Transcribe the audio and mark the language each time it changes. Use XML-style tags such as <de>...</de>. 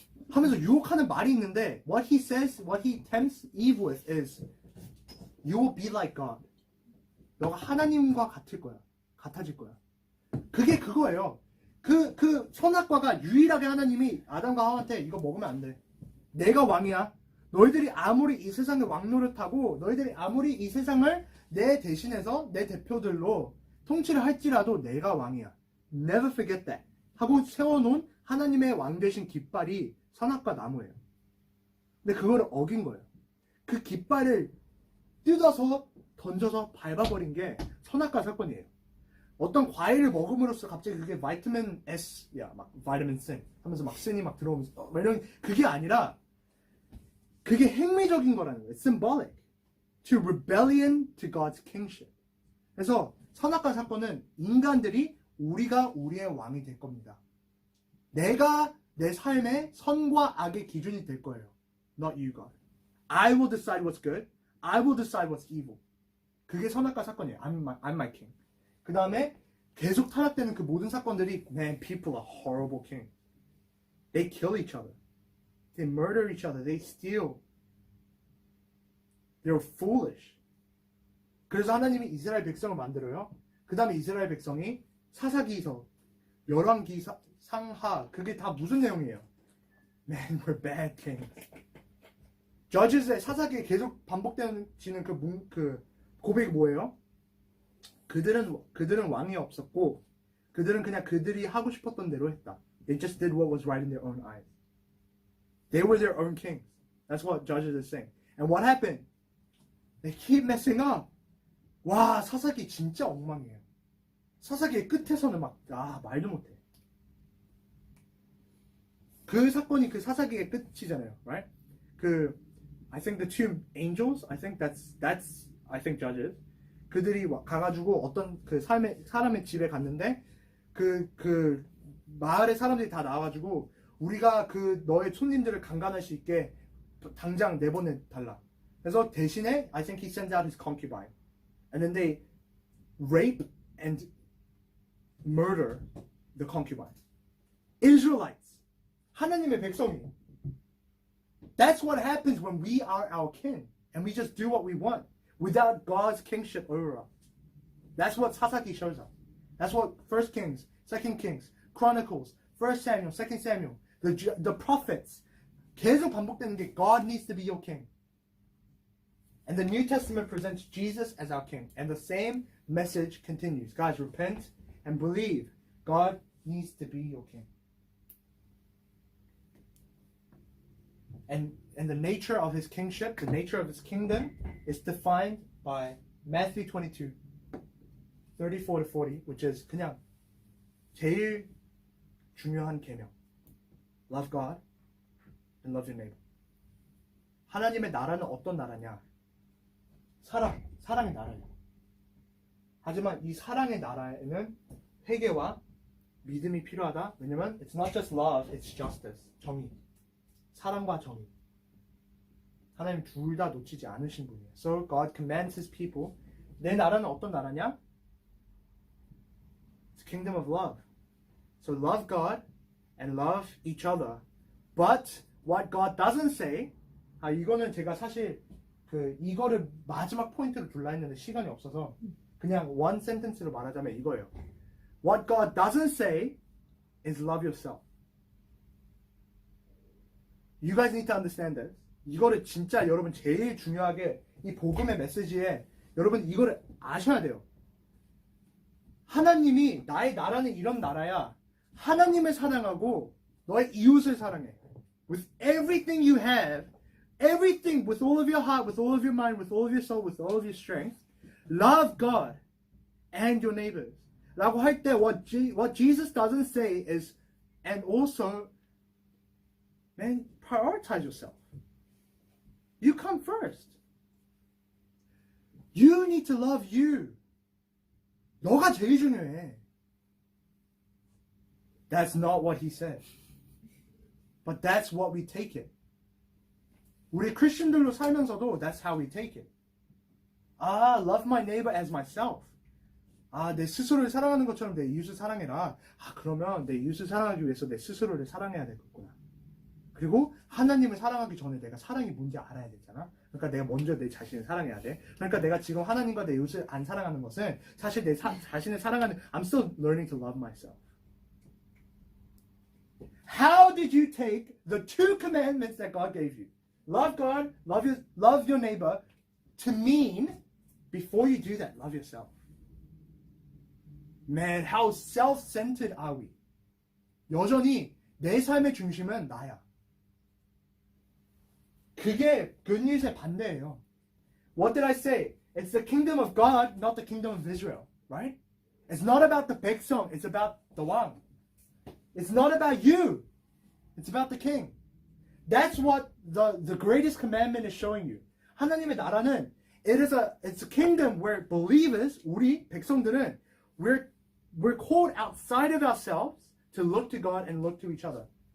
<ko>하면서 유혹하는 말이 있는데</ko> <en>what he says, what he tempts Eve with is you will be like God.</en> <ko>너가 하나님과 같을 거야. 같아질 거야. 그게 그거예요. 그 선악과가 유일하게 하나님이 아담과 하와한테 이거 먹으면 안 돼. 내가 왕이야. 너희들이 아무리 이 세상의 왕 노릇하고 너희들이 아무리 이 세상을 내 대신해서 내 대표들로 통치를 할지라도 내가 왕이야.</ko> <en>Never forget that.</en> <ko>하고 세워놓은 하나님의 왕 되신 깃발이 선악과 나무예요. 근데 그거를 어긴 거예요. 그 깃발을 뜯어서 던져서 밟아버린 게 선악과 사건이에요. 어떤 과일을 먹음으로써 갑자기 그게 바이타민 S야, 막 바이타민 C 하면서 막 신이 막 들어오면서 이런 그게 아니라 그게 행위적인 거라는 거예요.</ko> <en>Symbolic to rebellion to God's kingship.</en> <ko>그래서 선악과 사건은 인간들이 우리가 우리의 왕이 될 겁니다. 내가 내 삶의 선과 악의 기준이 될 거예요.</ko> <en>Not you, God. I will decide what's good. I will decide what's evil.</en> <ko>그게 선악과 사건이에요.</ko> <en>I'm my king.</en> <ko>그 다음에 계속 타락되는 그 모든 사건들이</ko> <en>man, people are horrible king. They kill each other. They murder each other. They steal. They're foolish.</en> <ko>그래서 하나님이 이스라엘 백성을 만들어요. 그 다음에 이스라엘 백성이 사사기서, 열왕기, 상하 그게 다 무슨 내용이에요?</ko> <en>Man, we're bad kings.</en> <ko>Judges의 사사기에 계속 반복되는 그 고백이 뭐예요? 그들은 왕이 없었고 그들은 그냥 그들이 하고 싶었던 대로 했다.</ko> <en>They just did what was right in their own eyes. They were their own kings. That's what Judges is saying. And what happened? They keep messing up.</en> <ko>와, 사사기 진짜 엉망이에요. 사사기의 끝에서는 말도 못해. 그 사건이 그 사사기의 끝이잖아요, right?</ko> <en>I think the two angels, I think Judges.</en> <ko>그들이 가가지고 어떤 그 사람의 집에 갔는데 그 마을의 사람들이 다 나와가지고 우리가 그 너의 손님들을 강간할 수 있게 당장 내보내달라. 그래서 대신에</ko> <en>I think he sends out his concubine, and then they rape and murder the concubine.</en> <ko>Israelites, 하나님의 백성이.</ko> <en>That's what happens when we are our king and we just do what we want without God's kingship over us. That's what 사사기 shows us. That's what 1 Kings, 2 Kings, Chronicles, 1 Samuel, 2 Samuel, the prophets.</en> <ko>계속 반복되는 게</ko> <en>God needs to be your king. And the New Testament presents Jesus as our king. And the same message continues. Guys, repent and believe. God needs to be your king. And the nature of his kingship, the nature of his kingdom is defined by Matthew 22, 34 to 40, which is</en> <ko>그냥 제일 중요한 계명.</ko> <en>Love God and love your neighbor.</en> <ko>하나님의 나라는 어떤 나라냐? 사랑의 나라예요. 하지만 이 사랑의 나라에는 회개와 믿음이 필요하다. 왜냐면</ko> <en>it's not just love, it's justice.</en> <ko>정의. 사랑과 정의. 하나님 둘 다 놓치지 않으신 분이에요.</ko> <en>So God commands his people.</en> <ko>내 나라는 어떤 나라냐?</ko> <en>It's a kingdom of love. So love God and love each other. But what God doesn't say,</en> <ko>이거는 제가 사실 이거를 마지막 포인트로 둘라 했는데 시간이 없어서 그냥</ko> <en>one sentence</en> <ko>로 말하자면 이거예요.</ko> <en>What God doesn't say is love yourself. You guys need to understand this.</en> <ko>이거를 진짜 여러분 제일 중요하게 이 복음의 메시지에 여러분 이거를 아셔야 돼요. 하나님이 나의 나라는 이런 나라야. 하나님을 사랑하고 너의 이웃을 사랑해.</ko> <en>With everything you have, everything, with all of your heart, with all of your mind, with all of your soul, with all of your strength, love God and your neighbors.</en> <ko>라고 할 때</ko> <en>what Jesus doesn't say is, and also, man, prioritize yourself. You come first. You need to love you.</en> <ko>너가 제일 중요해.</ko> <en>That's not what he said. But that's what we take it.</en> <ko>우리 크리스천들로 살면서도</ko> <en>that's how we take it. Love my neighbor as myself.</en> <ko>내 스스로를 사랑하는 것처럼 내 이웃을 사랑해라. 그러면 내 이웃을 사랑하기 위해서 내 스스로를 사랑해야 되겠구나. 그리고 하나님을 사랑하기 전에 내가 사랑이 뭔지 알아야 되잖아. 그러니까 내가 먼저 내 자신을 사랑해야 돼. 그러니까 내가 지금 하나님과 내 이웃을 안 사랑하는 것은 사실 내 자신을 사랑하는</ko> <en>I'm still learning to love myself. How did you take the two commandments that God gave you? Love God, love your neighbor to mean before you do that, love yourself. Man, how self-centered are we?</en> <ko>여전히 내 삶의 중심은 나야. 그게 good news의 반대예요.</ko> <en>What did I say? It's the kingdom of God, not the kingdom of Israel, right? It's not about the 백성, it's about the 왕. It's not about you. It's about the king. That's what the greatest commandment is showing you.</en> <ko>하나님의 나라는</ko> <en>it's a kingdom where believers,</en> <ko>우리 백성들은</ko> <en>we're called outside of ourselves to look to God and look to each other.</en>